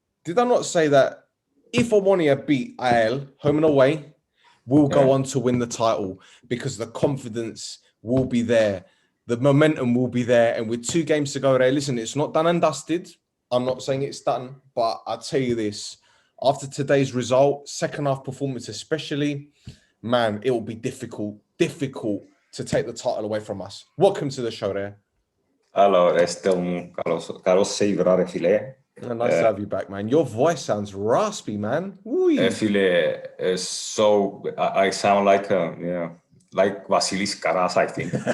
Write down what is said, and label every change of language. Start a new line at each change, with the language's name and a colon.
English: Did I not say that if OMONOIA beat AEL home and away, we'll go on to win the title because the confidence will be there, the momentum will be there, and with 2 games to go there, listen, it's not done and dusted. I'm not saying it's done, but I'll tell you this, after today's result, second half performance especially, man, it will be difficult to take the title away from us. Welcome to the show there.
Greek: Hello, καλώς σε είδα ρε φίλε.
English: Nice to have you back, man. Your voice sounds raspy, man. Φίλε, so I sound like Vasilis Karas, I think.